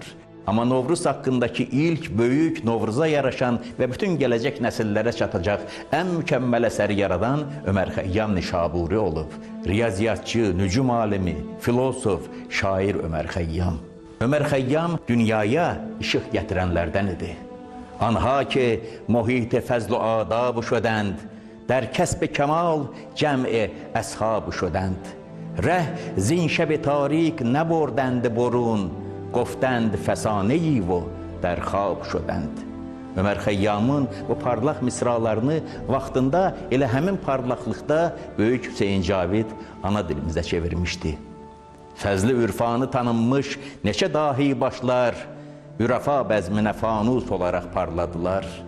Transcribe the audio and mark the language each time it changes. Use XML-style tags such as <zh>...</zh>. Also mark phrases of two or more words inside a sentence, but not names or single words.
<az>Amma Novruz haqqındakı ilk, böyük, Novruza yaraşan və bütün gələcək nəsillərə çatacaq ən mükəmməl əsəri yaradan Ömər Xəyyam Nişaburi olub. Riyaziyyatçı, nücum alimi, filosof, şair Ömər Xəyyam. Ömər Xəyyam dünyaya işıq gətirənlərdən idi.</az> <fa>آنها که محیط فضل و آداب شدند, در کسب کمال جمع اصحاب شدند ره زین شب تاریک نبردند برون گفتند فسانه‌ای و در خواب شدند.</fa> <az>Ömər Xəyyamın bu parlaq misralarını vaxtında elə həmin parlaqlıqda Böyük Hüseyin Cavid ana dilimizə çevirmişdi. Fəzli ürfanı tanınmış neçə dahi başlar ürafa bəzminə fanus olaraq parladılar.</az>